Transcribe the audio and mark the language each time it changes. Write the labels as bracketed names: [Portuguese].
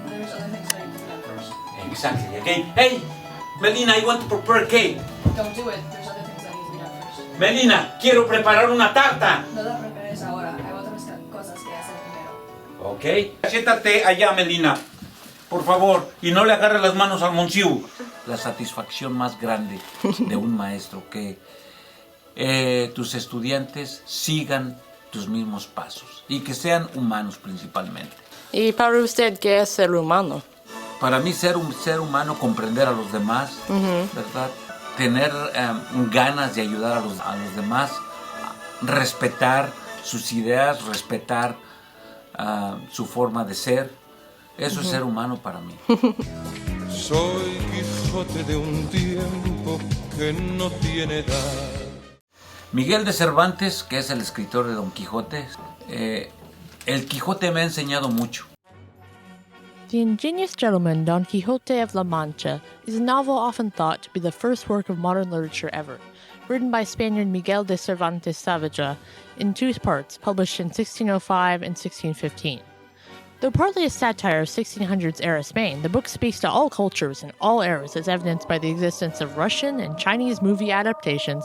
[English] There's other things that you can do first. Exactly, okay? Hey, Melina, I want to prepare cake. Don't do it. There's other things that need to be done first. [Spanish] Melina, quiero preparar una tarta. No la prepares ahora. Hay otras cosas que hacer primero. Ok. Siéntate allá, Melina. Por favor, y no le agarre las manos al Monsiu. La satisfacción más grande de un maestro que tus estudiantes sigan tus mismos pasos y que sean humanos principalmente. ¿Y para usted qué es ser humano? Para mí ser un ser humano, comprender a los demás, ¿verdad? Tener ganas de ayudar a los demás, respetar sus ideas, respetar su forma de ser. Eso es ser humano para mí. Soy Quijote de un tiempo que no tiene edad. Miguel de Cervantes, que es el escritor de Don Quijote, el Quijote me ha enseñado mucho. [English] The Ingenious Gentleman Don Quixote of La Mancha is a novel often thought to be the first work of modern literature ever, written by Spaniard Miguel de Cervantes Saavedra in two parts, published in 1605 and 1615. Though partly a satire of 1600s era Spain, the book speaks to all cultures and all eras as evidenced by the existence of Russian and Chinese movie adaptations,